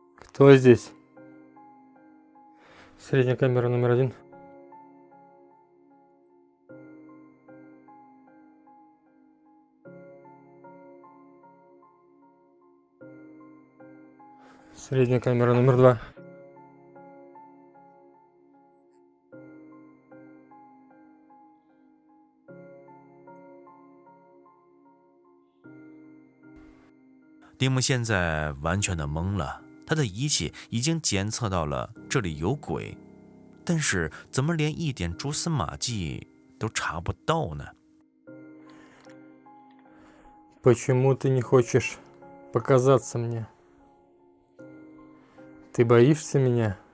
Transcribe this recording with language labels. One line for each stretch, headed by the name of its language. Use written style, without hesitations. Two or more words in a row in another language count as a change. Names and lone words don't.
Russian: Кто здесь? Средняя камера номер 1. Средняя камера номер 2.
Chinese: 蒂姆现在完全的懵了，他的仪器已经检测到了这里有鬼，但是怎么连一点蛛丝马迹都查不到呢？
Russian: Почему ты не хочешь показаться мне? Ты боишься меня?